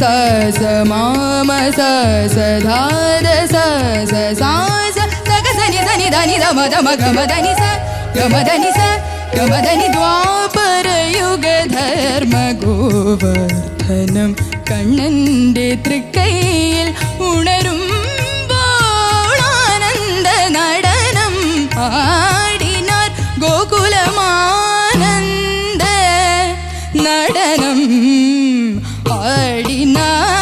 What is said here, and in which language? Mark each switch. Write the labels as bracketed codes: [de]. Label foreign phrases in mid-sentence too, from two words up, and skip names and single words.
[ml] ಸ ಮ ಮ ಸ ಸ ಧ ದ ಸ ಸ ಸಾ ಸ ಸ ಗ ಸ ನಿ ಧ ನಿ ಧ ನಿ ಧ ಮ ಧ ಮ ಗ ಮ ಧ ನಿ ಸ ಗ ಮ ಧ ನಿ ಸ ಗ ಮ ಧ ನಿ ദ്വാപര യുഗ ധർമ്മ ഗോവർദ്ധനം കണ്ണന്റെ തൃക്കൈയിൽ ഉണരുമ്പോൾ ആനന്ദ നടനം ആടിനാർ ഗോകുലമാനന്ദ നടനം ആടിനാർ.